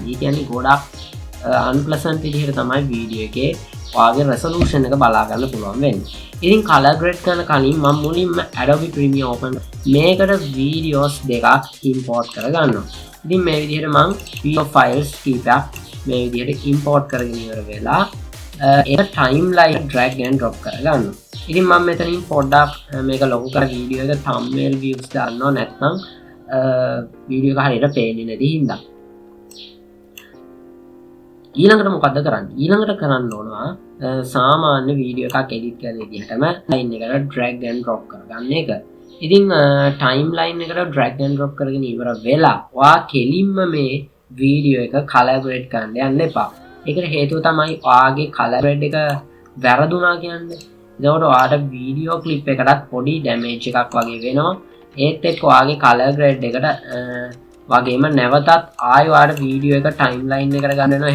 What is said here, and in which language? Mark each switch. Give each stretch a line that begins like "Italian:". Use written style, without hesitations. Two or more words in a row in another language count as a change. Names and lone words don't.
Sinhala: ඒ කියන්නේ ගොඩක් unpleasant විදිහට තමයි වීඩියෝ එකේ ඔයාගේ resolution එක බලා ගන්න පුළුවන් වෙන්නේ. ඉතින්
English: color grade
Sinhala: කරන කලින් මම මුලින්ම Adobe Premiere open මේකට videos දෙකක් import කරගන්නවා. ඉතින් මේ විදිහට මම
English: video files
Sinhala: කීපයක් මේ විදිහට import කරගෙන ඉවර වෙලා ඒක timeline
English: drag and drop
Sinhala: කරගන්නවා. ඉතින් මම මෙතනින් පොඩ්ඩක් මේක ලොකු කර වීඩියෝ එක
English: thumbnail views
Sinhala: දාන්නවා නැත්නම් වීඩියෝ එක හරියට පේන්නේ නැති හින්දා. ඊළඟට මොකද්ද කරන්නේ? ඊළඟට කරන්න ඕනවා සාමාන්‍ය වීඩියෝ එකක් එඩිට් කරන විදිහටම line එකට
English: drag and drop
Sinhala: කරගන්න එක. ඉතින් timeline එකට
English: drag and drop
Sinhala: කරගෙන ඉවර වෙලා ඔයා කෙලින්ම මේ වීඩියෝ එක
English: color grade
Sinhala: කරන්න යන්න එපා. ඒකට හේතුව තමයි ඔයාගේ
English: color grade
Sinhala: එක වැරදුනා කියන්නේ. එතකොට ඔයාට වීඩියෝ ක්ලිප් එකටත් පොඩි damage එකක් වගේ වෙනවා. ඒත් එක්ක ඔයාගේ
English: color grade
Sinhala: එකට වගේම නැවතත් ආයෙ ඔයාලට වීඩියෝ එක ටයිම්ලයින් එකට ගන්න වෙනවා.